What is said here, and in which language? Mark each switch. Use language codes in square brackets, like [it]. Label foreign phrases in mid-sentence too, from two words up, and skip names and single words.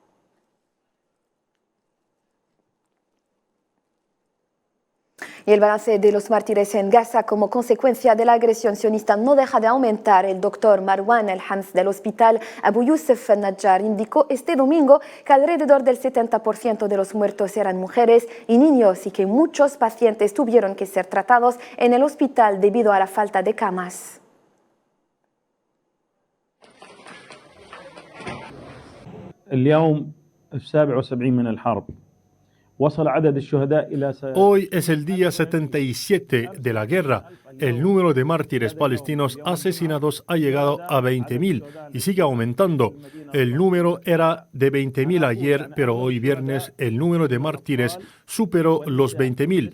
[es] Y el balance de los mártires en Gaza como consecuencia de la agresión sionista no deja de aumentar. El doctor Marwan El-Hams del hospital Abu Yusuf Najjar indicó este domingo que alrededor del 70% de los muertos eran mujeres y niños y que muchos pacientes tuvieron que ser tratados en el hospital debido a la falta de camas. [ar] اليوم 77 من الحرب. وصل عدد الشهداء إلى [es] Hoy es el día 77 de la guerra. El número de mártires palestinos asesinados ha llegado a 20.000 y sigue aumentando. El número era de 20.000 ayer, pero hoy viernes el número de mártires superó los 20.000.